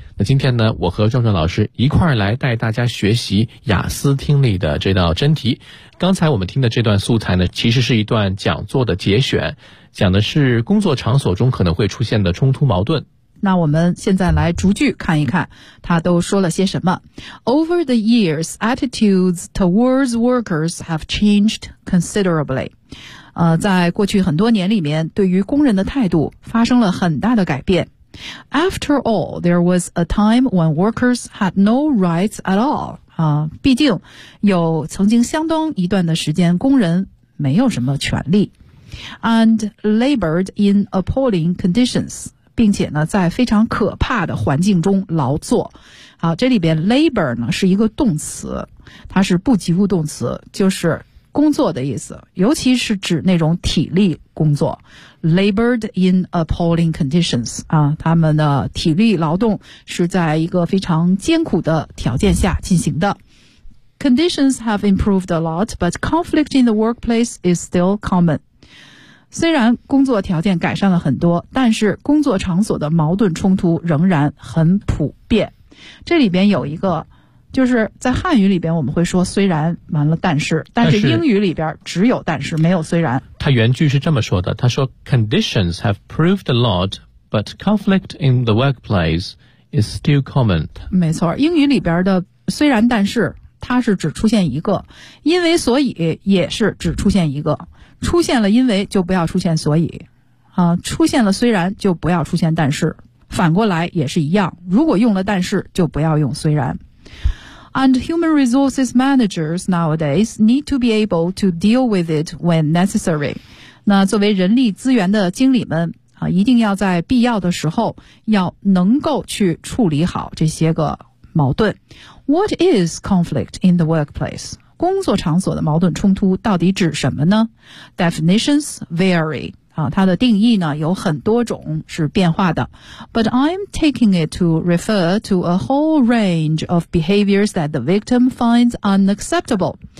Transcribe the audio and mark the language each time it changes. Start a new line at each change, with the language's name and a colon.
Chinese: 那今天呢，我和壮壮老师一块儿来带大家学习雅思听力的这道真题。刚才我们听的这段素材呢，其实是一段讲座的节选，讲的是工作场所中可能会出现的冲突矛盾。那我们现在来逐句看一看他都说了些什么。
English: Over the years, attitudes towards workers have changed considerably.
Chinese: 在过去很多年里面，对于工人的态度发生了很大的改变。
English: After all, there was a time when workers had no rights at all.
Chinese: 毕竟有曾经相当一段的时间工人没有什么权利。
English: And labored in appalling conditions.
Chinese: 并且呢在非常可怕的环境中劳作。好，这里边 labor 呢是一个动词，它是不及物动词，就是工作的意思，尤其是指那种体力工作。
English: labored in appalling conditions
Chinese: 啊，他们的体力劳动是在一个非常艰苦的条件下进行的。
English: conditions have improved a lot but conflict in the workplace is still common.
Chinese: 虽然工作条件改善了很多，但是工作场所的矛盾冲突仍然很普遍。这里边有一个，就是在汉语里边我们会说虽然完了但是，但是英语里边只有但是没有虽然。他原句是这么说的，他说
English: Conditions have proved a lot, but conflict in the workplace is still common.
Chinese: 没错，英语里边的虽然但是，它是只出现一个，因为所以也是只出现一个。出现了因为就不要出现所以，啊，出现了虽然就不要出现但是，反过来也是一样，如果用了但是就不要用虽然。
English: And human resources managers nowadays need to be able to deal with it when necessary.
Chinese: 那作为人力资源的经理们，啊，一定要在必要的时候要能够去处理好这些个矛盾。
English: What is conflict in the workplace?
Chinese: 工作场所的矛盾冲突到底指什么呢？
English: Definitions vary.
Chinese: 啊，它的定义呢有很多种，是变化的。
English: But I'm taking it to refer to a whole range of behaviors that the victim finds unacceptable.